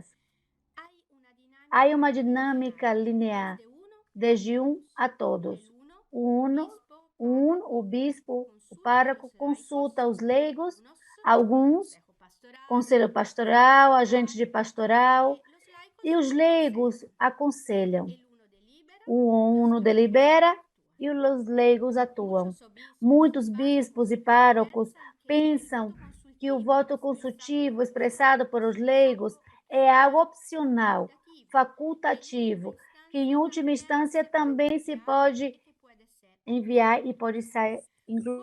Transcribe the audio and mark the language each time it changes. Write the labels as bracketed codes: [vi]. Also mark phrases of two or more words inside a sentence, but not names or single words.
[pt] Há uma dinâmica linear, desde um a todos. O bispo, o pároco, consulta os leigos, alguns, conselho pastoral, agente de pastoral, e os leigos aconselham. O uno delibera e os leigos atuam. Muitos bispos e párocos pensam que o voto consultivo expressado por os leigos é algo opcional, facultativo, que em última instância também se pode enviar e pode ser incluído.